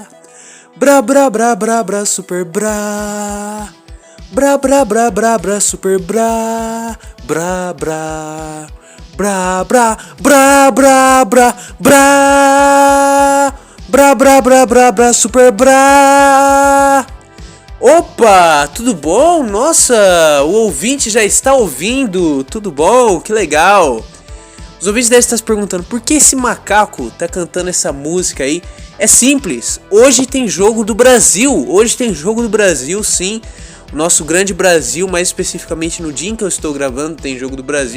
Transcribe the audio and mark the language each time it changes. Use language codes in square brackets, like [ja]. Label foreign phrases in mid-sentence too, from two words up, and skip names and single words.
[pt] bra bra bra bra bra super bra bra bra bra bra bra super bra bra bra bra bra bra bra bra bra bra bra bra bra bra super bra. Opa, tudo bom? Nossa, o ouvinte já está ouvindo. Tudo bom? Que legal. Os ouvintes devem estar se perguntando por que esse macaco tá cantando essa música aí. É simples, hoje tem jogo do Brasil. Hoje tem jogo do Brasil, sim. O nosso grande Brasil, mais especificamente no dia em que eu estou gravando, tem jogo do Brasil.